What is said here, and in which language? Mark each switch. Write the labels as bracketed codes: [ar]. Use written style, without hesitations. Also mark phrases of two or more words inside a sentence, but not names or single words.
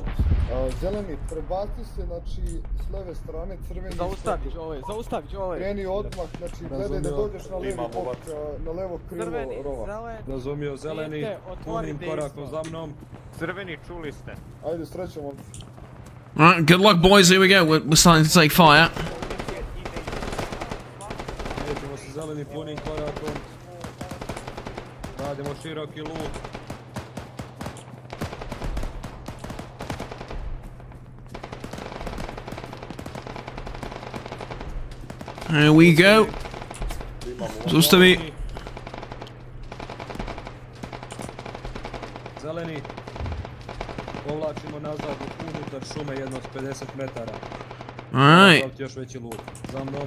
[sr] Zeleni, prebaci se, znači, s leve strane, crveni... Zaustavić ove. Kreni odmah, znači, gledaj da dođeš na levi bok, na levo krilo rova. Razumio, zeleni, punim korakom za mnom. Crveni, čuli ste. Ajde, srećom, momci. [en] Alright, good luck, boys. Here we go. We're starting to take fire. [sr] Nećemo se zeleni punim korakom. Radimo široki luk. [en] Here we go. [sr] Zaustavi. Zeleni. Povlačimo nazad unutar šume jedno od 50 metara. [en] Alright. [sr] Još veći luk. Za mnom.